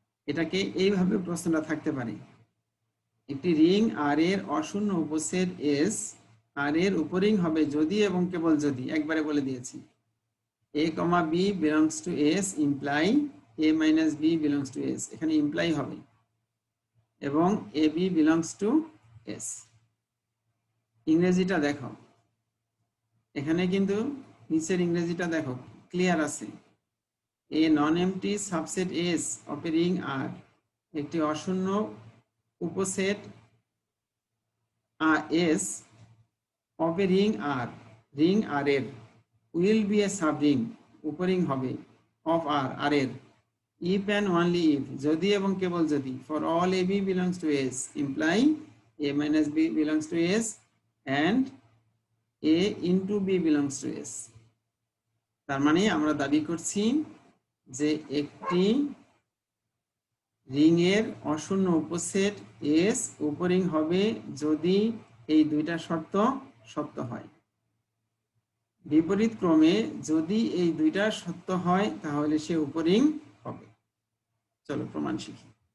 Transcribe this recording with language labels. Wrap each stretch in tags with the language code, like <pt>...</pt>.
<bn>এটাকে এইভাবে প্রশ্নটা থাকতে পারে, একটি রিং আর এর অশূন্য উপসেট S আর এর উপরিং হবে যদি এবং কেবল যদি, একবারে বলে দিয়েছি,</bn> <en>A, B belongs to S</en> <bn>imply A minus B belongs to S, এখানে ইমপ্লাই হবে, এবং AB belongs to S। ইংরেজিটা দেখো, এখানে কিন্তু নিচের ইংরেজিটা দেখো ক্লিয়ার আছে।</bn> <en>A non-empty subset S of a ring R,</en> <bn>একটি অশূন্য উপসেট S</bn> <en>of a ring R, ring R এর will be a subring,</en> <bn>উপরিং হবে</bn> <en>of R, R এর if and only if,</en> <bn>যদি এবং কেবল যদি,</bn> <en>for all AB belongs to S imply A minus B belongs to S and A into B belongs to S।</en> <bn>তার মানে আমরা দাবি করছি যে একটি রিং এর অশূন্য উপসেট S উপরিং হবে যদি এই দুইটা শর্ত সত্য হয়। বিপরীত ক্রমে যদি এই দুইটা সত্য হয় তাহলে সে উপরিং হবে। চলো প্রমাণ শিখি।</bn>